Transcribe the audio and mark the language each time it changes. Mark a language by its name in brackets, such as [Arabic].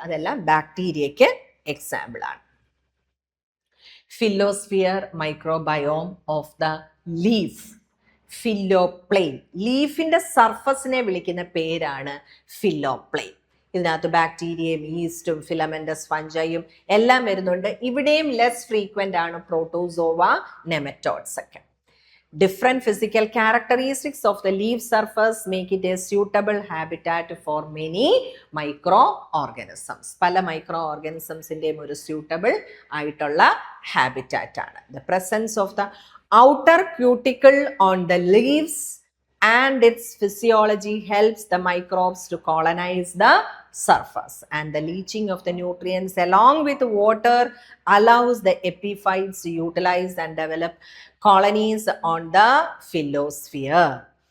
[Malayalam] അതെല്ലാം ബാക്ടീരിയയ്ക്ക് എക്സാമ്പിൾ ആണ്. [English] Phyllosphere microbiome of the leaf, phylloplane. [Malayalam] ലീഫിന്റെ സർഫസിനെ വിളിക്കുന്ന പേരാണ് ഫില്ലോപ്ലെയിൻ. ഇതിനകത്ത് ബാക്ടീരിയയും ഈസ്റ്റും ഫിലമെന്റസ് ഫഞ്ചയും എല്ലാം വരുന്നുണ്ട്. ഇവിടെയും ലെസ് ഫ്രീക്വന്റ് ആണ് പ്രോട്ടോസോവ, നെമറ്റോഡ്സ് ഒക്കെ. [English] Different physical characteristics of the leaf surface make it a suitable habitat for many microorganisms. [Malayalam] പല മൈക്രോ ഓർഗാനിസംസിൻ്റെയും ഒരു suitable ആയിട്ടുള്ള habitat ആണ്. [English] The presence of the outer cuticle on the leaves and its physiology helps the microbes to colonize the surface, and the leaching of the nutrients along with water allows the epiphytes to utilize and develop colonies on the phyllosphere.